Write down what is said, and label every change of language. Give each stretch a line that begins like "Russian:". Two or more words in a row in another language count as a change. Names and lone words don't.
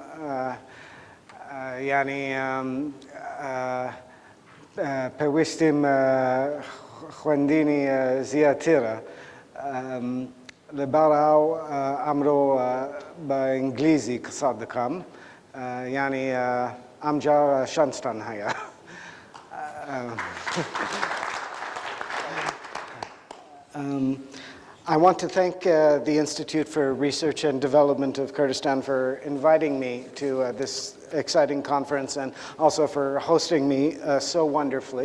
Central Kurdish: ینی پێویستیم خوێندنی زیاترە لەبەرەو ئەمڕۆ بە ئینگلیزی قسە دەکەم ینی ئەمجار شانستان هەیە
English: I want to thank the Institute for Research and Development of Kurdistan for inviting me to this exciting conference and also for hosting me so wonderfully.